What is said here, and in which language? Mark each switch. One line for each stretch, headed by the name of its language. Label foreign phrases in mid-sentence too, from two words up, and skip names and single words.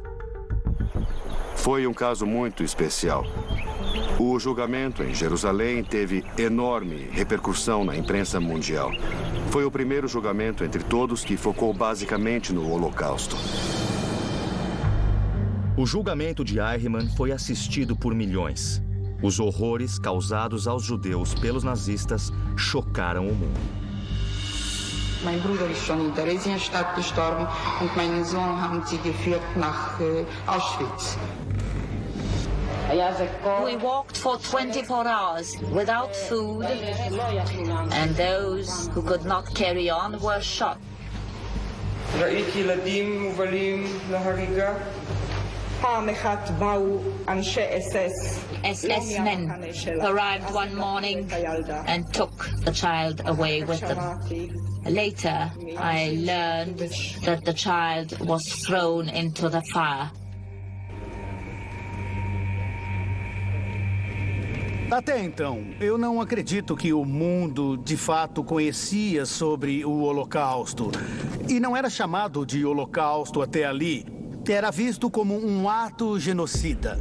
Portuguese: Foi um caso muito especial. O julgamento em Jerusalém teve enorme repercussão na imprensa mundial. Foi o primeiro julgamento entre todos que focou basicamente no Holocausto. O julgamento de Eichmann foi assistido por milhões. Os horrores causados aos judeus pelos nazistas chocaram o mundo.
German: Mein Bruder ist schon in Theresienstadt gestorben und meinen Sohn haben sie geführt nach Auschwitz.
English: We walked for 24 hours without food, and those who could not carry on were shot. SS men arrived one morning and took the child away with them. Later, I learned that the child was thrown into the fire.
Portuguese: Até então, eu não acredito que o mundo, de fato, conhecia sobre o Holocausto. E não era chamado de Holocausto até ali. Era visto como um ato genocida.